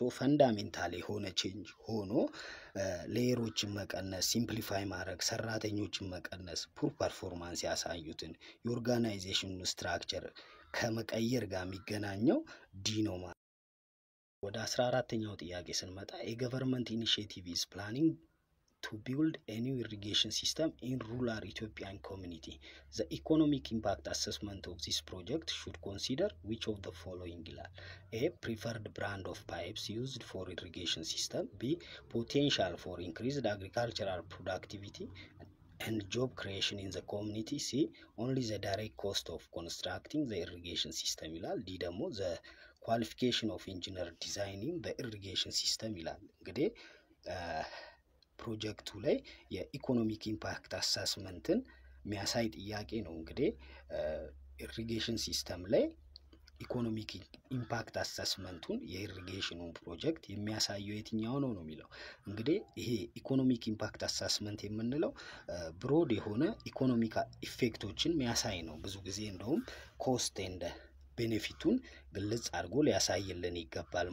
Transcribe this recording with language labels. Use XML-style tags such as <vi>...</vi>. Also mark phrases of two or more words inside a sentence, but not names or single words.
<am>ፈንዳሜንታል የሆነ ቼንጅ ሆኖ ሌየሮችን መቀነስ ሲምፕሊፋይ ማድረግ ሰራተኞችን መቀነስ</am> <en>poor performance</en> <am>ያሳዩትን</am> <en>organization structure</en> <am>ከመቀየር ጋር የሚገናኘው ዲ ነው ማለት። ወደ 14ኛው ጥያቄ ስንመጣ</am> <en>government initiative is planning to build a new irrigation system in rural Ethiopian community. The economic impact assessment of this project should consider which of the following ይላል። A. Preferred brand of pipes used for irrigation system. B. Potential for increased agricultural productivity and job creation in the community. C. Only the direct cost of constructing the irrigation system ይላል። D ደግሞ the qualification of engineer designing the irrigation system</en> <am>ይላል። እንግዲህ ፕሮጀክቱ ላይ</am> <en>economic impact assessment</en> <am>የሚያሳይ ጥያቄ ነው። እንግዲህ</am> <en>irrigation system ላይ economic impact assessment</en> <am>የኢሪጌሽኑን ፕሮጀክት የሚያሳየው የትኛው ነው የሚለው። እንግዲህ ይሄ</am> <en>economic impact assessment</en> <am>የምንለው ብሮድ የሆነ</am> <en>economic effects</en> <am>የሚያሳይ ነው። ብዙ ጊዜ እንደውም</am> <en>cost and benefit</en> <am>ግልጽ አድርጎ ሊያሳይልን ይገባል</am>